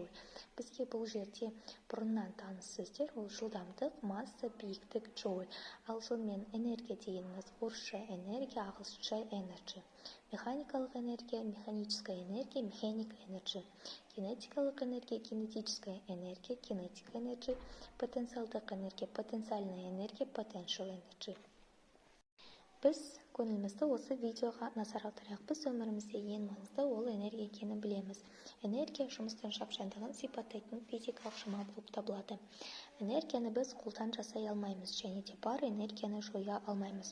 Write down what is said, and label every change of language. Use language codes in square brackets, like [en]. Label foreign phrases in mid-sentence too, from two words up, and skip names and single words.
[kk] Бізге бұл жерде бұрыннан таныс сөздер, ол жылдамдық, масса, биіктік, джоуль. Ал сонымен энергия дегеніміз орысша энергия, ағылшынша energy. Механикалық энергия, [ru] механическая энергия, [en] mechanic energy. [kk] Кинетикалық энергия, [ru] кинетическая энергия, [en] kinetic energy. [kk] Потенциалдық энергия, [ru] потенциальная энергия, [en] potential energy. [kk] Біз көңілімізді осы видеоға назар аударайық. Біз өмірімізде ең маңызды ол энергия екенін білеміз. Энергия жұмыстың шапшаңдығын сипаттайтын физикалық шама болып табылады. Энергияны біз қолдан жасай алмаймыз, және де бар энергияны жоя алмаймыз.